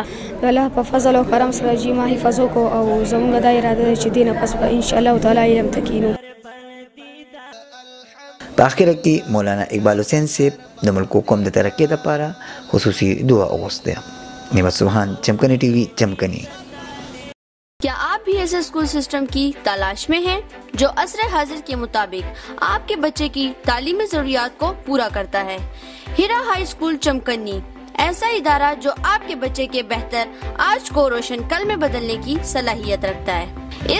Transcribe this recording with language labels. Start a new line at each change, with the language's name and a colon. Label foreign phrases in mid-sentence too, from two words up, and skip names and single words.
Pashto: د الله په فضل او کرم سره چې ما حفظ وکړو او زمونږ دا اراده ده چې دې نه پس به
Arabic: انشاءالله تعالی
Pashto: علم ته کینو. په آخر کې مولانا اقبال حسین صاحب د ملک قوم د ترقی لپاره خصوصي دعا اغوسته. نعمت سبحان،
Urdu: چمکنی ٹی وی چمکنی. کیا آپ بھی ایسے اسکول سسٹم کی تلاش میں ہیں جو عصر حاضر کے مطابق آپ کے بچے کی تعلیمی ضروریات کو پورا کرتا ہے? ہیرا ہائی اسکول چمکنی ایسا ادارہ جو آپ کے بچے کے بہتر آج کو روشن کل میں بدلنے کی صلاحیت رکھتا ہے.